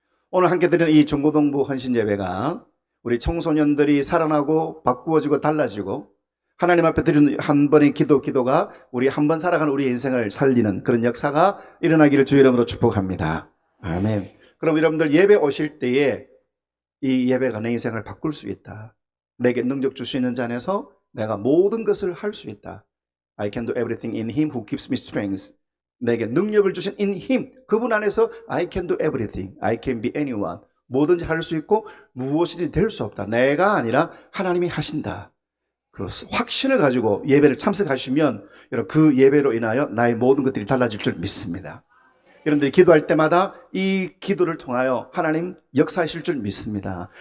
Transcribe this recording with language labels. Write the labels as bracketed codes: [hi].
[ko] 오늘 함께 드리는 이 중고등부 헌신 예배가 우리 청소년들이 살아나고 바꾸어지고 달라지고 하나님 앞에 드리는 한 번의 기도가 우리 한 번 살아가는 우리 인생을 살리는 그런 역사가 일어나기를 주의 이름으로 축복합니다. 아멘. 그럼 여러분들 예배 오실 때에 이 예배가 내 인생을 바꿀 수 있다. 내게 능력 주시는 자 안에서 내가 모든 것을 할 수 있다. [en] I can do everything in Him who gives me strength. [ko] 내게 능력을 주신 [en] in Him, [ko] 그분 안에서 [en] I can do everything. I can be anyone. [ko] 뭐든지 할 수 있고 무엇이든지 될 수 없다. 내가 아니라 하나님이 하신다. 그 확신을 가지고 예배를 참석하시면 여러분 그 예배로 인하여 나의 모든 것들이 달라질 줄 믿습니다. 여러분들이 기도할 때마다 이 기도를 통하여 하나님 역사하실 줄 믿습니다.